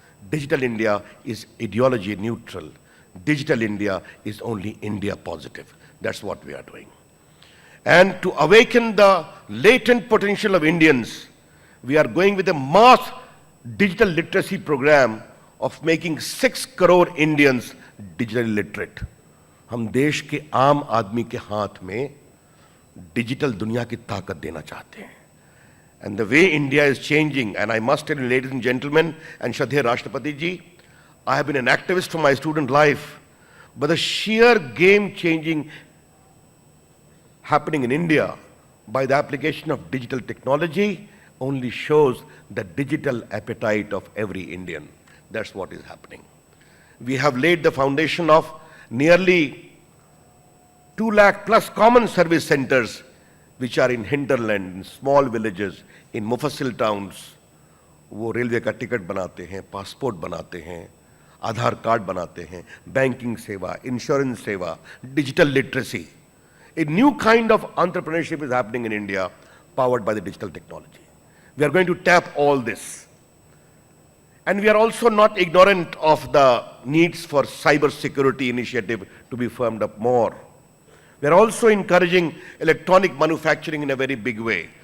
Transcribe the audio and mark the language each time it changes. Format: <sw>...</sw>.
<en>Digital India is ideology neutral. Digital India is only India positive. That's what we are doing. And to awaken the latent potential of Indians, we are going with a mass digital literacy program of making 6 crore Indians digitally literate.</en> <hi>हम देश के आम आदमी के हाथ में digital दुनिया की ताकत देना चाहते हैं.</hi> <en>And the way India is changing, and I must tell you, ladies and gentlemen, and Shraddheya Rashtrapati ji, I have been an activist for my student life, but the sheer game-changing happening in India by the application of digital technology only shows the digital appetite of every Indian. That's what is happening. We have laid the foundation of nearly 2 lakh plus common service centers which are in hinterland, in small villages, in mufassil towns.</en> <hi>वो railway का ticket बनाते हैं, passport बनाते हैं, आधार card बनाते हैं, banking सेवा, insurance सेवा, digital literacy.</hi> <en>A new kind of entrepreneurship is happening in India powered by the digital technology. We are going to tap all this. And we are also not ignorant of the needs for cyber security initiative to be firmed up more. We are also encouraging electronic manufacturing in a very big way.</en>